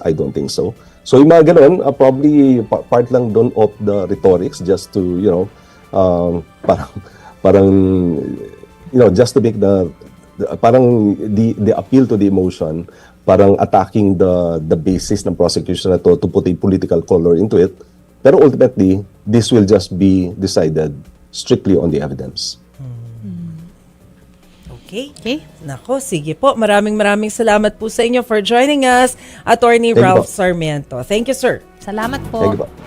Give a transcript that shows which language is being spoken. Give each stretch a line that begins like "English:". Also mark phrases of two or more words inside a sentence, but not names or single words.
English: I don't think so. So
Filipino: yung mga ganun,
English: probably part
Filipino: lang doon
English: of the rhetorics just to just to make the appeal to the emotion, parang attacking the basis ng prosecution na to put a political color into it. Pero ultimately, this will just be decided strictly on the evidence.
Filipino: Okay. Nako, sige po. Maraming salamat po sa inyo
English: for joining us,
Filipino: Attorney
English: Thank you Ralph po. Sarmiento. Thank you, sir.
Filipino: Salamat po.
English: Thank you po.